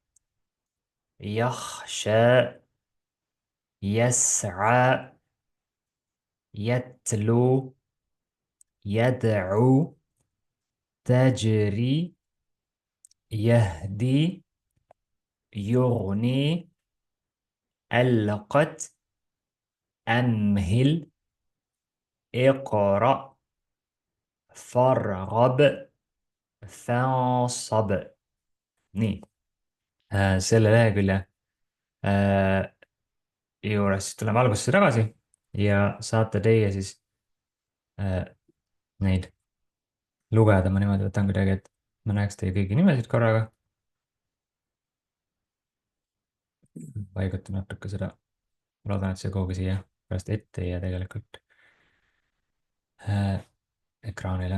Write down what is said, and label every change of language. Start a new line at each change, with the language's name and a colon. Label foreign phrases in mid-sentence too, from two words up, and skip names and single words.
Arabic: يخشى يسعى يتلو يدعو تجري يهدي يغني ألقت أمهل اقرأ فارغب فانصب.
Estonian: nii, selle lehekülje juures siis tuleme algusesse tagasi ja saate teie siis neid lugeda. Ma niimoodi võtan kuidagi, et ma näeks teie kõigi nimesid korraga. Paigutan natuke seda, loodan, et see kuhugi siia pärast ette ei jää tegelikult ekraanile.